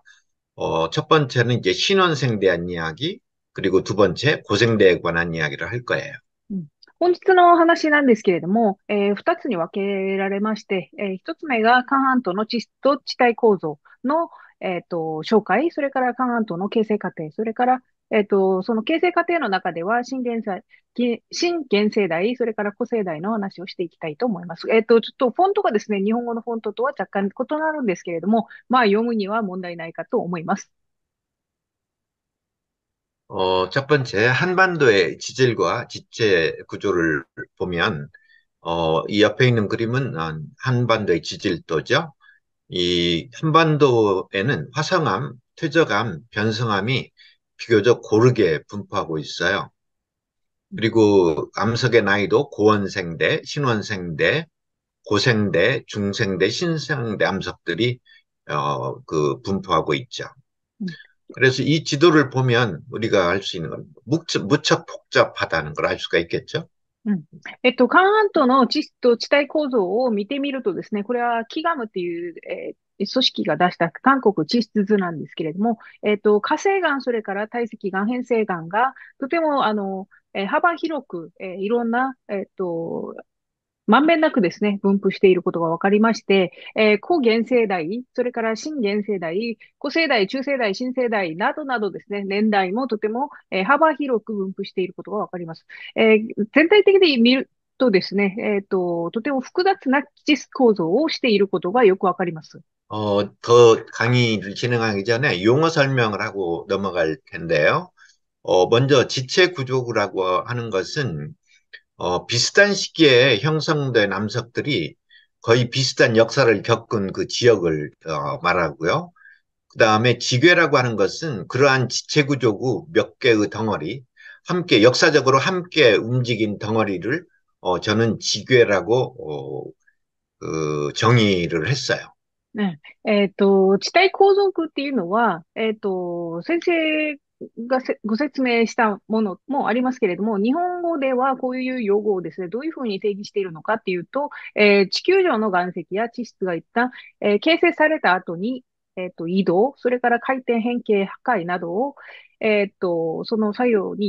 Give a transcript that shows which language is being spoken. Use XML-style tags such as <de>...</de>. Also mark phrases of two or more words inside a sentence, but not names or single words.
<ko>첫 번째는 이제 신원생에 대한 이야기, 그리고 두 번째 고생대에 관한 이야기를 할 거예요.</ko> <ja>うん。本日の話なんですけれども、二つに分けられまして、一つ目が韓半島の地質と地帯構造の、紹介、それから韓半島の形成過程、それから、その形成過程の中では新原生代、それから古生代の話をしていきたいと思います。ちょっとフォントがですね、日本語のフォントとは若干異なるんですけれども、まあ読むには問題ないかと思います。</ja> <ko>첫 번째, 한반도의 지질과 지체 구조를 보면, 이 옆에 있는 그림은 한반도의 지질도죠. 이 한반도에는 화성암, 퇴적암, 변성암이 비교적 고르게 분포하고 있어요. 그리고 암석의 나이도 고원생대, 신원생대, 고생대, 중생대, 신생대 암석들이 분포하고 있죠.</ko> <ja>うん。</ja> <ko>그래서 이 지도를 보면 우리가 알 수 있는 건 무척 복잡하다는 걸 알 수가 있겠죠.</ko> <ja>うん。韓半島の地質と地帯構造を見てみるとですね、これはキガムっていう、組織が出した韓国地質図なんですけれども、火成岩、それから堆積岩、変成岩が、とても、幅広く、いろんな、まんべんなくですね、分布していることが分かりまして、古現世代、それから新現世代、古世代、中世代、新世代などなどですね、年代もとても、幅広く分布していることが分かります。全体的に見るとですね、とても複雑な地質構造をしていることがよく分かります。</ja> <ko>더 강의를 진행하기 전에 용어 설명을 하고 넘어갈 텐데요. 먼저 지체 구조라고 하는 것은 비슷한 시기에 형성된 암석들이 거의 비슷한 역사를 겪은 그 지역을 말하고요. 그 다음에 지괴라고 하는 것은 그러한 지체구조구 몇 개의 덩어리, 역사적으로 함께 움직인 덩어리를 저는 지괴라고 정의를 했어요.</ko> <ja>ね。地帯構造区っていうのは、先生がご説明したものもありますけれども、日本語ではこういう用語をですね、どういうふうに定義しているのかっていうと、地球上の岩石や地質が一旦、形成された後に、移動、それから回転変形破壊などを、その作用に</ja>